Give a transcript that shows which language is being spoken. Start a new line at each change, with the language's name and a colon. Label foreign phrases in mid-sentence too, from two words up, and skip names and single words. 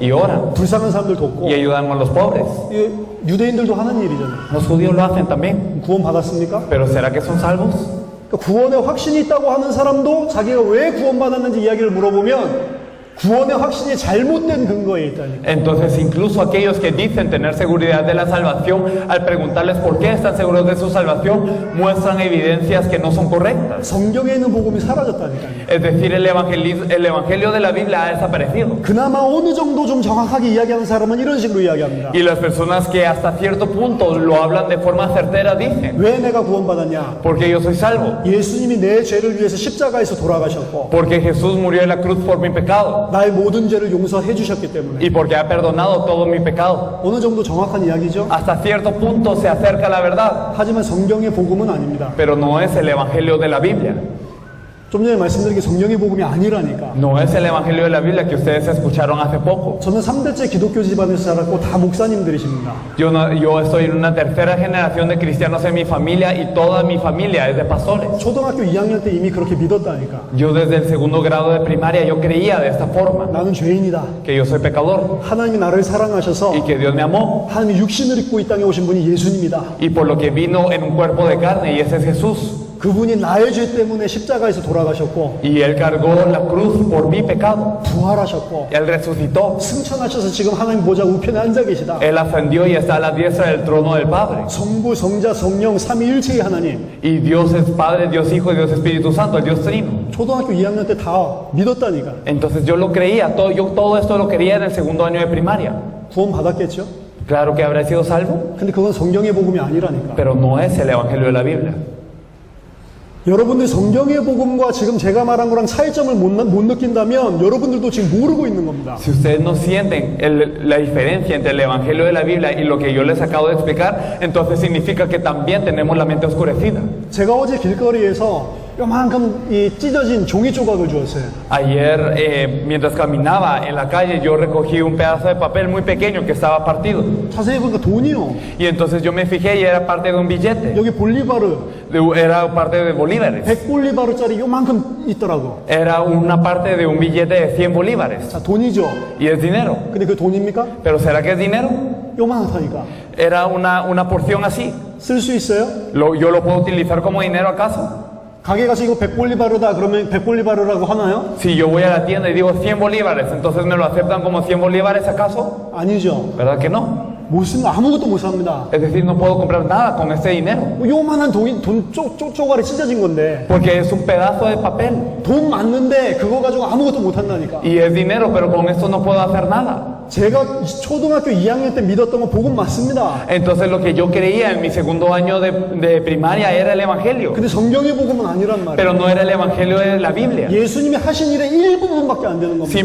Spanish: Y oran.
Korean: 불쌍한 사람들 돕고
Spanish: Y ayudan a los pobres.
Korean: 이 유대인들도 하는 일이잖아요.
Spanish: Los judíos lo hacen también.
Korean: 구원 받았습니까?
Spanish: Pero ¿será que son salvos?
Korean: 그러니까 구원의 확신이 있다고 하는 사람도 자기가 왜 구원받았는지 이야기를 물어보면 구원의 확신이 잘못된 근거에 있다니까.
Spanish: Entonces incluso aquellos que dicen tener seguridad de la salvación, al preguntarles por qué están seguros de su salvación, muestran evidencias que no son correctas.
Korean: 성경에 있는 복음이 사라졌다니까요.
Spanish: Es decir, el evangelio de la Biblia ha desaparecido.
Korean: 그나마 어느 정도 좀 정확하게 이야기하는 사람은 이런 식으로 이야기합니다.
Spanish: Y las personas que hasta cierto punto lo hablan de forma certera dicen,
Korean: 왜 내가 구원받았냐?
Spanish: porque yo soy salvo,
Korean: 예수님이 내 죄를 위해서 십자가에서 돌아가셨고
Spanish: porque Jesús murió en la cruz por mi pecado
Korean: 나의 모든 죄를 용서해 주셨기 때문에.
Spanish: y porque ha perdonado todo mi pecado.
Korean: 어느 정도 정확한 이야기죠?
Spanish: Hasta cierto punto se acerca a la verdad,
Korean: 하지만 성경의 복음은 아닙니다.
Spanish: pero no es el evangelio de la Biblia.
Korean: 좀 전에 말씀드린 게 성경의 복음이 아니라니까.
Spanish: No es el evangelio de la Biblia que ustedes escucharon hace poco.
Korean: 저는 3대째 기독교 집안에서 자랐고 다 목사님들이십니다.
Spanish: Yo estoy en una tercera generación de cristianos en mi familia y toda mi familia es de pastores.
Korean: 초등학교 2학년 때 이미 그렇게 믿었다니까.
Spanish: Yo desde el segundo grado de primaria yo creía de esta forma,
Korean: 나는 죄인이다.
Spanish: que yo soy pecador
Korean: 하나님이 나를 사랑하셔서
Spanish: y que Dios me amó
Korean: 하나님이 육신을 입고 이 땅에 오신 분이 예수님이다.
Spanish: y por lo que vino en un cuerpo de carne y ese es Jesús.
Korean: 그분이 나의 죄 때문에 십자가에서 돌아가셨고
Spanish: y Él cargó la cruz por mi pecado.
Korean: 부활하셨고
Spanish: Él resucitó.
Korean: 승천하셔서 지금 하나님 보좌 우편에 앉아 계시다.
Spanish: Él ascendió y está a la diestra del trono del Padre.
Korean: 성부, 성자, 성령 삼위일체의 하나님.
Spanish: Y Dios es Padre, Dios Hijo y Dios Espíritu Santo, el Dios Trino.
Korean: 초등학교 2학년 때 다 믿었다니까.
Spanish: Entonces yo lo creía, yo todo esto lo creía en el segundo año de primaria.
Korean: 구원 받았겠죠?
Spanish: Claro que habrá sido salvo,
Korean: 근데 그건 성경의 복음이 아니라니까.
Spanish: pero no es el Evangelio de la Biblia.
Korean: 여러분들 성경의 복음과 지금 제가 말한 거랑 차이점을 못 느낀다면 여러분들도 지금 모르고 있는 겁니다.
Spanish: Si ustedes no sienten la diferencia entre el Evangelio de la Biblia y lo que yo les acabo de explicar, entonces significa que también tenemos la mente oscurecida.
Korean: 제가 어제 길거리에서 요만큼 이 찢어진 종이 조각을 주었어요.
Spanish: Ayer, mientras caminaba en la calle, yo recogí un pedazo de papel muy pequeño que estaba partido.
Korean: 자세히 보니까 돈이요.
Spanish: Y entonces yo me fijé y era parte de un billete,
Korean: 여기 볼리바르,
Spanish: era parte de bolívares.
Korean: 100볼리바르짜리 요만큼 있더라고.
Spanish: Era una parte de un billete de 100 bolívares.
Korean: 자, 돈이죠.
Spanish: Y es dinero.
Korean: 근데 그 돈입니까?
Spanish: ¿Pero será que es dinero?
Korean: 요만하니까.
Spanish: Era una porción así.
Korean: 쓸 수 있어요?
Spanish: ¿Yo lo puedo utilizar como dinero acaso?
Korean: 가게 가서 이거 100볼리바르다 그러면 100볼리바르라고 하나요?
Spanish: Si yo voy a la tienda y digo 100 bolívares, entonces me lo aceptan como 100 bolívares acaso?
Korean: 아니죠.
Spanish: ¿Verdad que no?
Korean: 못 쓰면 아무것도 못 삽니다.
Spanish: Es decir, no puedo comprar nada con este dinero.
Korean: 요만한 돈 쪼가리 찢어진 건데
Spanish: Porque es un pedazo de papel.
Korean: 돈 맞는데 그거 가지고 아무것도 못 한다니까.
Spanish: Y es dinero, pero con esto no puedo hacer nada.
Korean: 제가 초등학교 2학년 때 믿었던 건 복음 맞습니다.
Spanish: Entonces lo que yo creía en mi segundo año de primaria era el Evangelio.
Korean: 근데 성경의 복음은 아니란 말이에요.
Spanish: Pero no era el Evangelio de la Biblia.
Korean: 예수님이 하신 일의 일부분밖에 안 되는 겁니다.